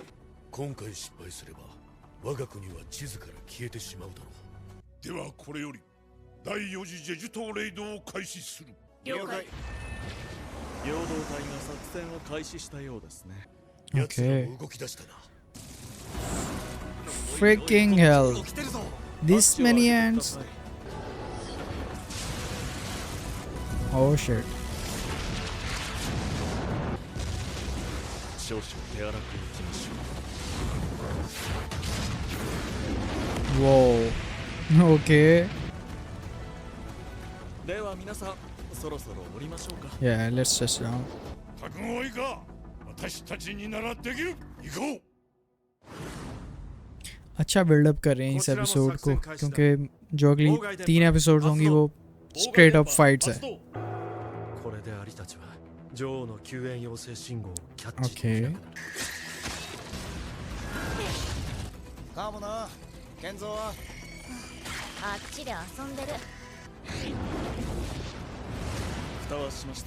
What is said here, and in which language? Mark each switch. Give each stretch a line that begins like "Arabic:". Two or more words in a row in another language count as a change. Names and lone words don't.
Japanese: 今回失敗すれば我が国は地図から消えてしまうだろう。ではこれより第4次ジェジュ島レイドを開始する。了解。陽動隊が作戦を開始したようですね。奴ら
English: Okay.
Japanese: も動き出したな。
English: Freaking hell. This many ants? Oh shit.
Japanese: 少々手荒くいきましょ
English: Whoa. Okay.
Japanese: う。では皆さん、そろそろ降りましょうか。
English: Yeah, let's just down.
Japanese: 覚悟はいいか？私たちにならできる。行こう。
Hindi: अच्छा बिल्डअप कर रहे हैं इस एपिसोड को क्योंकि जो अगली 3 एपिसोड्स होंगी वो
English: straight up fights
Hindi: है.
Japanese: これでアリたちは女王の救援要請信号をキャッチ
English: Okay.
Japanese: かもな健三はあっちで遊んでる。蓋はしました。